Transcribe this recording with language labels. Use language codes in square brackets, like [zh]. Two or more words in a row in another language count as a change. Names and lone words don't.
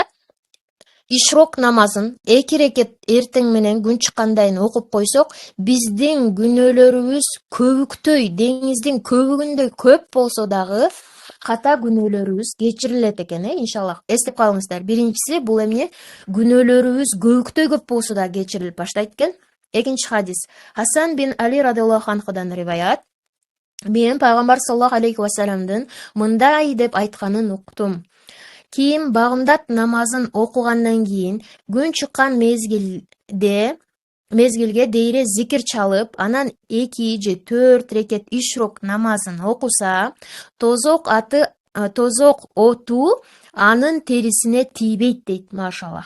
[ky] Ишрок намазын 2 рекет эртең менен күн чыккандайын окуп койсок, биздин күнөөлөрүбүз көбүктөй, деңиздин көбүгүндөй көп болсо дагы ката күнөөлөрүбүз кечирилет экен, иншаллах. Эстеп калыңыздар. Биринчиси бул эмне? Күнөөлөрүбүз көбүктөй көп болсо да кечирилип баштайт экен. Экинчи хадис. Хасан бин Али [ar] رضي الله عنه [ky] риваят. Мен пайгамбар [ar] صلى الله عليه وسلم [ky] мындай деп айтканын уктум. Ким багымдат намазын окугандан кийин күн чыккан мезгилге дейре зикир чалып, анан 2 же 4 рекет ишрок намазын окуса, тозок оту анын терисине тийбейт дейт, машаллах.